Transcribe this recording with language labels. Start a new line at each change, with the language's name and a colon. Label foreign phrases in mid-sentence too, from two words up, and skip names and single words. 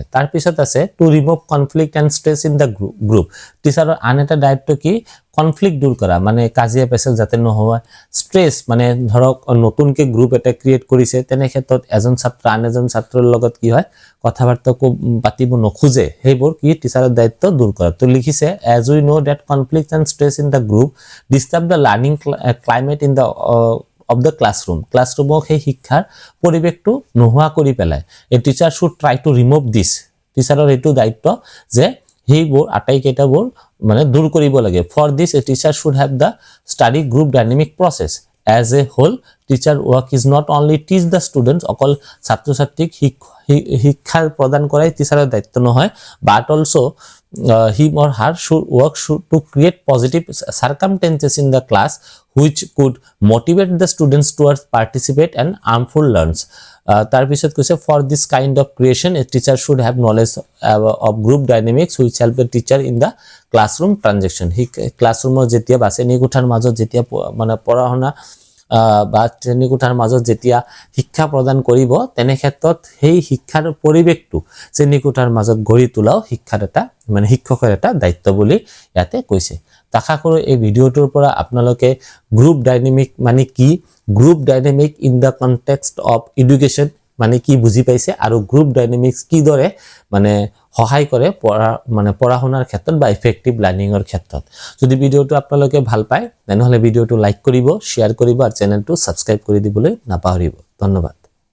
Assamese: তাৰপিছত আছে
English: to remove conflict and stress in the group,
Assamese: টিচাৰৰ আন এটা দায়িত্ব কি কনফ্লিক্ট দূৰ কৰা, মানে কাজিয়া পেচাল যাতে নহয়। ষ্ট্ৰেছ মানে ধৰক নতুনকৈ গ্ৰুপ এটা ক্ৰিয়েট কৰিছে, তেনে ক্ষেত্ৰত এজন ছাত্ৰ আন এজন ছাত্ৰৰ লগত কি হয় কথা বাৰ্তা পাতিব নোখোজে, সেইবোৰ কি টিচাৰৰ দায়িত্ব দূৰ কৰা। তো লিখিছে
English: as we know that conflict and stress in the group disturb the learning climate in the of the classroom,
Assamese: classroomক সেই শিক্ষাৰ পৰিৱেশটো নোহোৱা কৰি পেলাই।
English: a teacher should try to remove this,
Assamese: টিচাৰৰ এইটো দায়িত্ব যে সেইবোৰ আটাইকেইটাবোৰ মানে দূৰ কৰিব লাগে।
English: for this a teacher should have the study group dynamic process as a whole. teacher work is not only teach the students,
Assamese: অকল ছাত্ৰ ছাত্ৰীক শিক্ষা প্ৰদান কৰাই টিচাৰৰ দায়িত্ব নহয়,
English: but also' him or her should work to create positive circumstances in the class which could motivate the students towards participate and harmful learns.
Assamese: তাৰপিছত কৈছে
English: for this kind of creation a teacher should have knowledge of group dynamics which help the teacher in the classroom transaction.
Assamese: হি ক্লাছৰুমৰ যেতিয়া বা শ্ৰেণীকোঠাৰ মাজত যেতিয়া মানে পঢ়া শুনা বা শ্ৰেণীকোঠাৰ মাজত যেতিয়া শিক্ষা প্ৰদান কৰিব, তেনে ক্ষেত্ৰত সেই শিক্ষাৰ পৰিৱেশটো শ্ৰেণীকোঠাৰ মাজত গঢ়ি তোলাও শিক্ষাৰ এটা মানে শিক্ষকৰ এটা দায়িত্ব বুলি ইয়াতে কৈছে। আশা কৰোঁ এই ভিডিঅ'টোৰ পৰা আপোনালোকে
English: group dynamic
Assamese: মানে কি,
English: group dynamic in the context of education
Assamese: মানে কি বুজি পাইছে, আৰু
English: group dynamics
Assamese: কিদৰে মানে সহায় কৰে পঢ়া শুনাৰ ক্ষেত্ৰত বা
English: effective learningৰ
Assamese: ক্ষেত্ৰত। যদি ভিডিঅ'টো আপোনালোকে ভাল পায় তেনেহ'লে ভিডিঅ'টো লাইক কৰিব, শ্বেয়াৰ কৰিব আৰু চেনেলটো ছাবস্ক্ৰাইব কৰি দিবলৈ নাপাহৰিব। ধন্যবাদ।